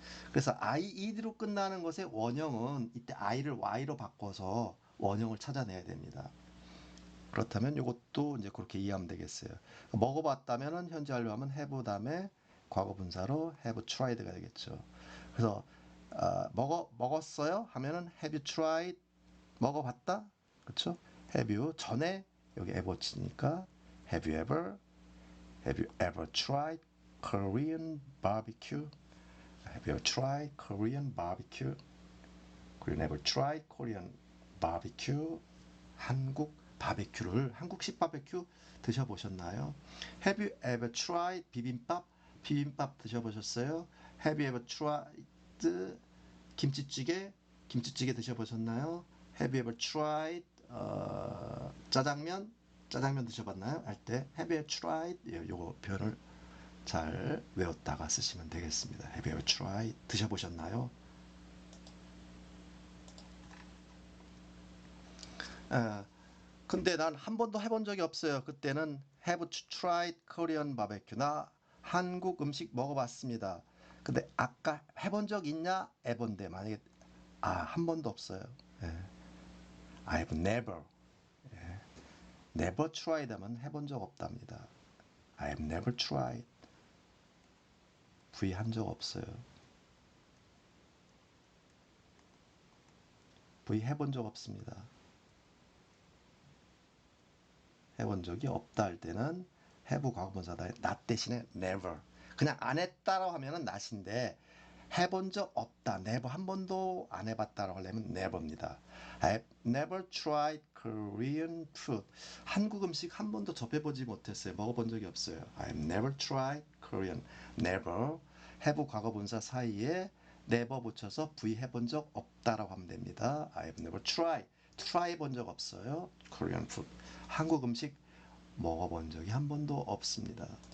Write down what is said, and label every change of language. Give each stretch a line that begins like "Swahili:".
Korean: 그래서 ied로 끝나는 것의 원형은 이때 i를 y로 바꿔서 원형을 찾아내야 됩니다. 그렇다면 이것도 이제 그렇게 이해하면 되겠어요. 먹어봤다면은 현재 완료 하면 have 다음에 과거 분사로 have tried가 되겠죠. 그래서 먹었어요 하면은
English: have you tried
Korean: 먹어봤다 그렇죠?
English: have you
Korean: 전에 여기
English: ever 치니까 have you ever tried Korean barbecue? Have you ever tried Korean barbecue? Have you ever tried Korean barbecue?
Korean: 한국 바베큐를 한국식 바베큐 드셔보셨나요?
English: Have you ever tried 비빔밥?
Korean: 비빔밥 드셔보셨어요?
English: Have you ever tried 김치찌개?
Korean: 김치찌개 드셔보셨나요?
English: Have you ever tried 짜장면?
Korean: 짜장면 드셔봤나요? 할 때
English: Have you ever tried?
Korean: 요거 표현을 잘 외웠다가 쓰시면 되겠습니다.
English: Have you ever tried?
Korean: 드셔보셨나요? 아, 근데 난 한 번도 해본 적이 없어요.
English: 그때는 Have you tried Korean barbecue?
Korean: 나 한국 음식 먹어봤습니다. 근데 아까 해본 적 있냐? 에본데 만약에 한 번도 없어요. 예.
English: I've never tried
Korean: 하면 해본 적 없답니다.
English: I've never tried.
Korean: V 한 적 없어요. V 해본 적 없습니다. 해본 적이 없다 할 때는 have 과거분사다. not 대신에 never. 그냥 안 했다라고 하면은 not인데 해본 적 없다. never 한 번도 안 해봤다라고 하려면 never입니다.
English: I've never tried Korean food.
Korean: 한국 음식 한 번도 접해보지 못했어요. 먹어본 적이 없어요.
English: I've never tried Korean. never.
Korean: have 과거분사 사이에 never 붙여서 V 해본 적 없다라고 하면 됩니다.
English: I've never tried. try
Korean: 본 적 없어요.
English: Korean food.
Korean: 한국 음식 먹어본 적이 한 번도 없습니다.